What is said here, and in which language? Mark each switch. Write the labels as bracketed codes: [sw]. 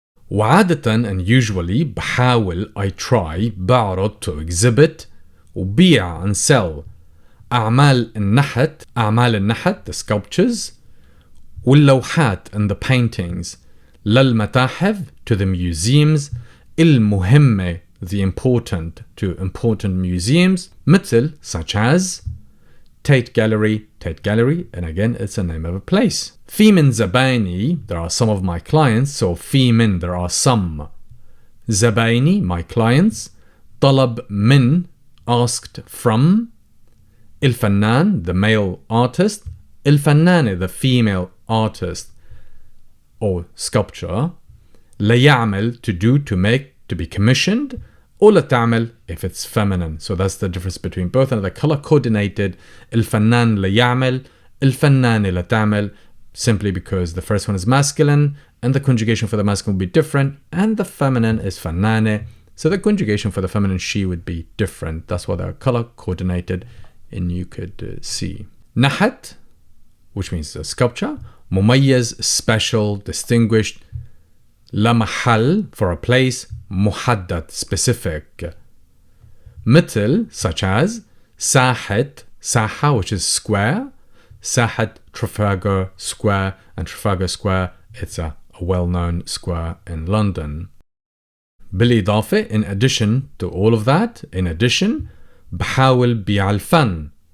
[ar] وعادة [en] and usually [ar] بحاول [en] I try [ar] بعرض [en] to exhibit [ar] وبيع [en] and sell [ar] أعمال النحت [en] the sculptures [ar] واللوحات [en] and the paintings [ar] للمتاحف [en] to the museums [ar] المهمة [en] the important to important museums [ar] مثل [en] such as Tate Gallery, and again it's a name of a place. [ar] في من زبايني, [en] there are some of my clients, so [ar] في من, [en] there are some. [ar] زبايني, [en] my clients. [ar] طلب من, [en] asked from. [ar] الفنان, [en] the male artist. [ar] الفنانة, [en] the female artist or sculpture. [ar] ليعمل, [en] to do, to make, to be commissioned. [ar] أو لتعمل [en] if it's feminine. So that's the difference between both. And the color coordinated. [ar] الفنان ليعمل, الفنانة لتعمل, [en] simply because the first one is masculine and the conjugation for the masculine would be different, and the feminine is [ar] فنانة, [en] so the conjugation for the feminine she would be different. That's why they're color coordinated, and you could see. [ar] نحت, [en] which means a sculpture. [ar] مميز, [en] special, distinguished. [ar] لمحل, [en] for a place. [ar] محدد, [en] specific. [ar] مثل, [en] such as. [ar] ساحة, [en] which is square. ساحة Trafalgar Square, and Trafalgar Square, it's a well-known square in London. [ar] بالإضافة, [en] in addition to all of that, in addition, [ar] بحاول بيع الفن.